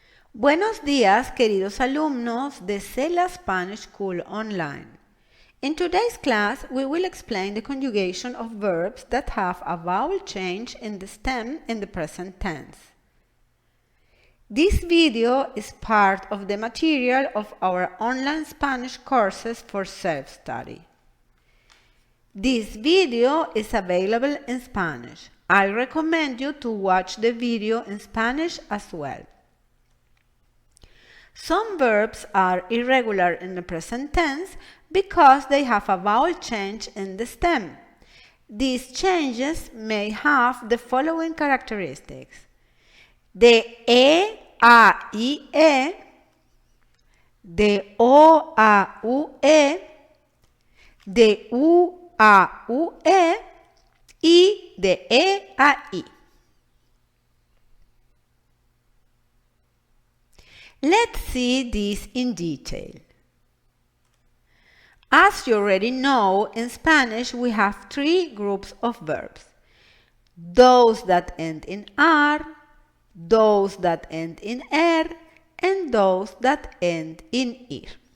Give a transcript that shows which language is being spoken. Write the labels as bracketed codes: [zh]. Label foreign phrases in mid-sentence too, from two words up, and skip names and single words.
[es] Buenos días, queridos alumnos de Cela Spanish School Online. [en] In today's class, we will explain the conjugation of verbs that have a vowel change in the stem in the present tense. This video is part of the material of our online Spanish courses for self-study. This video is available in Spanish. I recommend you to watch the video in Spanish as well. Some verbs are irregular in the present tense because they have a vowel change in the stem. These changes may have the following characteristics: [es] de a, I, de o, a, u, de u, a, u, y de a, I. [en] Let's see this in detail. As you already know, in Spanish we have three groups of verbs: those that end in ar, those that end in and those that end in ir.